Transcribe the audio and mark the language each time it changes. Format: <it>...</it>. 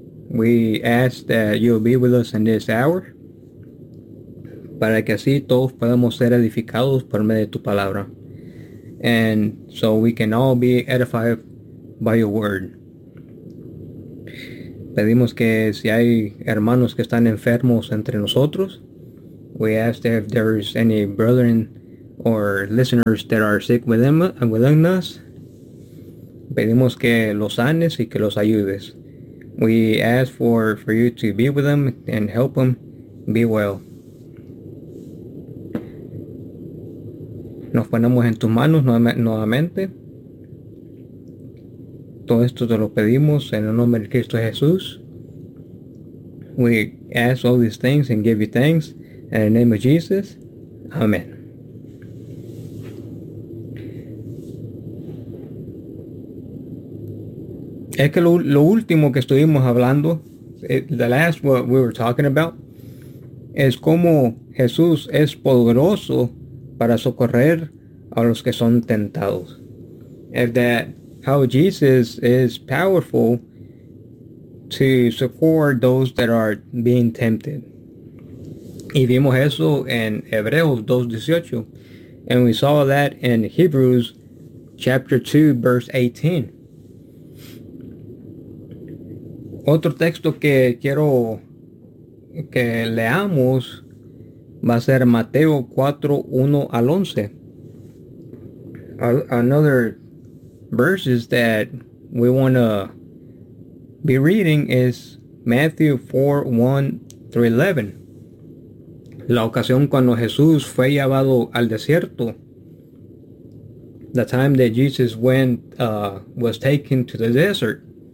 <en>We ask that you'll be with us in this hour.</en> <es>Para que así todos podamos ser edificados por medio de tu palabra.</es> <en>And so we can all be edified by your word.</en> <es>Pedimos que si hay hermanos que están enfermos entre nosotros.</es> <en>We ask if there's any brethren or listeners that are sick within us.</en> <es>Pedimos que los sanes y que los ayudes.</es> <en>We ask for you to be with them and help them be well.</en> <es>Nos ponemos en tus manos nuevamente. Todo esto te lo pedimos en el nombre de Cristo Jesús.</es> <en>We ask all these things and give you thanks. In the name of Jesus. Amen.</en> <es>Es que lo último que estuvimos hablando,</es> <en>the last what we were talking about,</en> <es>es cómo Jesús es poderoso para socorrer a los que son tentados.</es> <en>If that how Jesus is powerful to succor those that are being tempted.</en> <es>Y vimos eso en Hebreos 2:18.</es> <en>And we saw that in Hebrews chapter 2 verse 18.</en> <es>Otro texto que quiero que leamos va a ser Mateo 4:1-11.</es> <en>Another verses that we want to be reading is Matthew 4:1-11.</en> <es>La ocasión cuando Jesús fue llevado al desierto.</es> <en>The time that Jesus went was taken to the desert.</en>